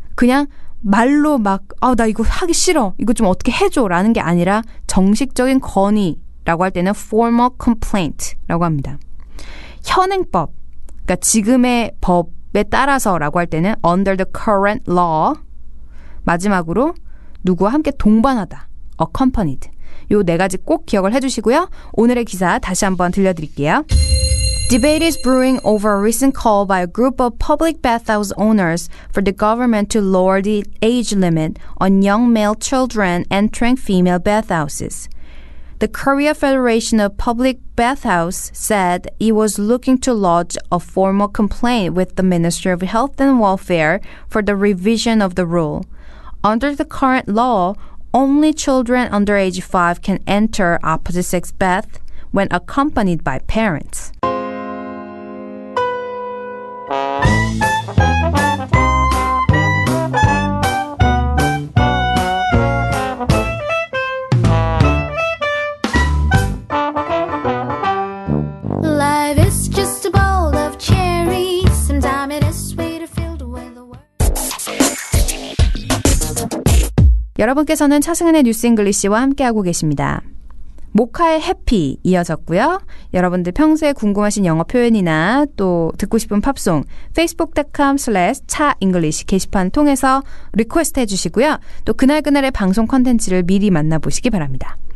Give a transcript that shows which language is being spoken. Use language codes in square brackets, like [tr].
[ko] 그냥 말로 막 나 이거 하기 싫어. 이거 좀 어떻게 해줘라는 게 아니라 정식적인 건의라고 할 때는 formal complaint라고 합니다. 현행법, 그러니까 지금의 법에 따라서라고 할 때는 [en] under the current law. [ko] 마지막으로 누구와 함께 동반하다, accompanied. 요 4가지 꼭 기억을 해주시고요. 오늘의 기사 다시 한번 들려드릴게요. [en] Debate is brewing over a recent call by a group of public bathhouse owners for the government to lower the age limit on young male children entering female bathhouses. The Korea Federation of Public Bathhouse said it was looking to lodge a formal complaint with the Ministry of Health and Welfare for the revision of the rule. Under the current law, only children under age 5 can enter opposite-sex bath when accompanied by parents. Life is just a bowl of cherries. Sometimes it is sweeter filled with the world. [ko] 여러분께서는 차승은의 뉴스 잉글리시와 함께하고 계십니다. 모카의 해피 이어졌고요. 여러분들 평소에 궁금하신 영어 표현이나 또 듣고 싶은 팝송 facebook.com/차잉글리시 게시판 통해서 리퀘스트 해주시고요. 또 그날그날의 방송 컨텐츠를 미리 만나보시기 바랍니다.